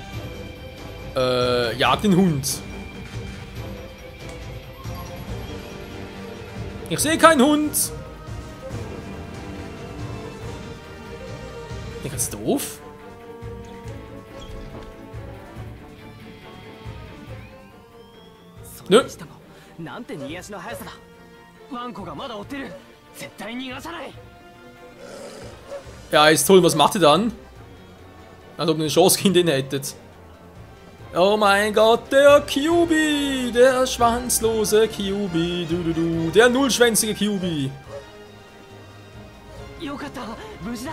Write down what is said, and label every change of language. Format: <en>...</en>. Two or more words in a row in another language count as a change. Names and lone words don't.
<de>Jag den Hund. Ich sehe keinen Hund. Bin ich ganz doof? Nö.</de> <ja>なんて逃げ足の速さだ。ワンコがまだ追ってる。絶対逃がさない。</ja> <de>Ja, ist toll, was macht ihr dann? Als ob ihr eine Chance gegen den hättet. Oh mein Gott, der Kyubi! Der schwanzlose Kyubi, der nullschwänzige Kyubi.</de> <ja>よかった、無事だ。</ja>